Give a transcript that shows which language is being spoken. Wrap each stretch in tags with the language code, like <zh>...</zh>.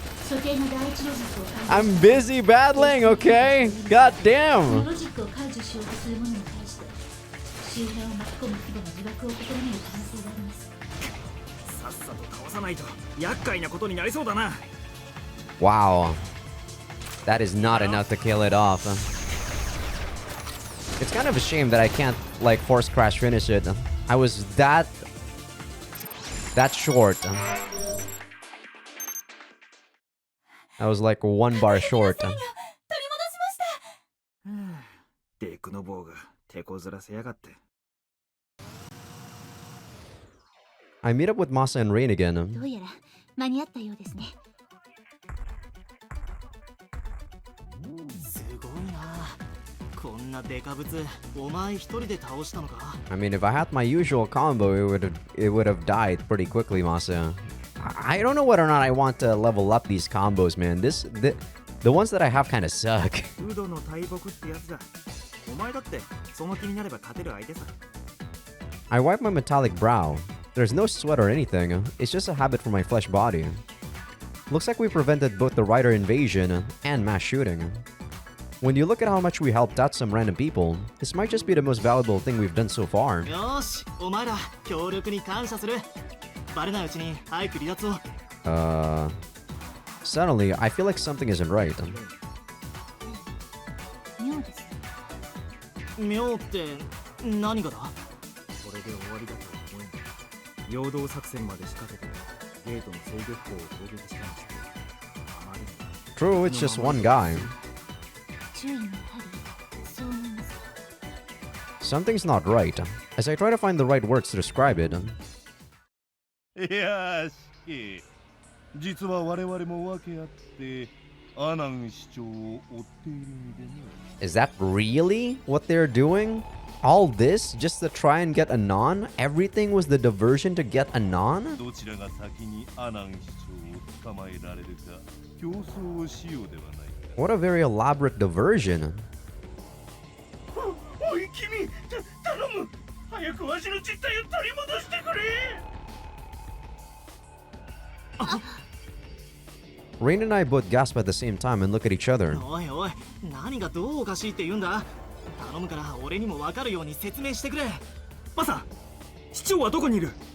<ja>所定の第一ロジックを解除。</ja> <en>I'm busy battling, okay? God</en> <ja>その</ja> <en>damn.</en> <ja>ロジックを解除しようとする者に対して周辺を巻き込む規模の自爆を試みる可能性があります。さっさと倒さないと厄介なことになりそうだな。</ja> <en>Wow. That is not enough to kill it off. It's kind of a shame that I can't, like, force crash finish it. I was that short. I was like 1 bar short.</en> <ja>取り戻しました。デクの棒が手こずらせやがって。</ja> <en>I meet up with Masa and Rain again.</en> <ja>どうやら間に合ったようですね。すごいな。こんなデカブツお前一人で倒したのか。</ja> <en>I mean, if I had my usual combo, it would have died pretty quickly, Masa. I don't know whether or not I want to level up these combos, man. The ones that I have kind of suck.</en> <ja>ウドの大木ってやつだ。お前だってその気になれば勝てる相手さ。</ja> <en>I wipe my metallic brow. There's no sweat or anything. It's just a habit for my flesh body. Looks like we prevented both the rider invasion and mass shooting. When you look at how much we helped out some random people, this might just be the most valuable thing we've done so far.</en> <ja>よし、お前ら協力に感謝する。バレないうちに早く離脱を。</ja> <en>Suddenly, I feel like something isn't right.</en> <ja>妙です。妙って何がだ？これで終わりだと思えない。陽動作戦まで仕掛けてゲートの制御機構を攻撃したにしてあまりに。</ja> <en>True, it's just one guy.</en> <ja>注意がやはりそう思います。</ja> <en>Something's not right. As I try to find the right words to describe it.</en> <ja>いやし、実は我々も訳あってアナン市長を追っているんでね。</ja> <en>Is that really what they're doing? All this just to try and get Anon? Everything was the diversion to get Anon?</en> <ja>どちらが先にアナン市長を捕まえられるか競争をしようではないか。</ja> <en>What a very elaborate diversion.</en> <ja>おい君、頼む。早くわしの実体を取り戻してくれ。</ja> <en>Rain and I both gasp at the same time and look at each other.</en> <ja>おいおい、何がどうおかしいって言うんだ？頼むから俺にも分かるように説明してくれ。マサ、市長はどこにいる？</ja>